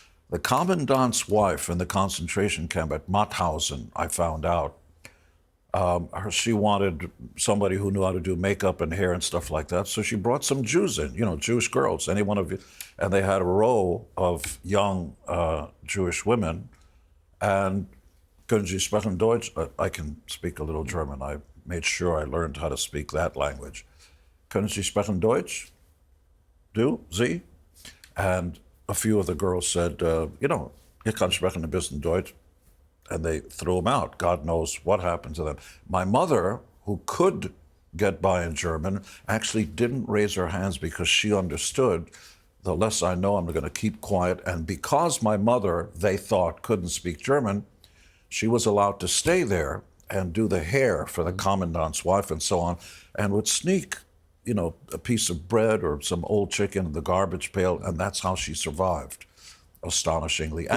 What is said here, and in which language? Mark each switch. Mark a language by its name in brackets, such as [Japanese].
[English] The commandant's wife in the concentration camp at Mauthausen, I found out, she wanted somebody who knew how to do makeup and hair and stuff like that. So she brought some Jews in, Jewish girls, any one of you. And they had a row of young Jewish women. [German] And können Sie sprechen Deutsch? [English] I can speak a little German. I made sure I learned how to speak that language. [German] Können Sie sprechen Deutsch? Du? Sie? [English] And a few of the girls said, [German] ich kann sprechen ein bisschen Deutsch. [English] And they threw them out. God knows what happened to them. My mother, who could get by in German, actually didn't raise her hands because she understood, the less I know, I'm going to keep quiet. And because my mother, they thought, couldn't speak German, she was allowed to stay there and do the hair for the commandant's wife and so on, and would sneak, a piece of bread or some old chicken in the garbage pail, and that's how she survived, astonishingly.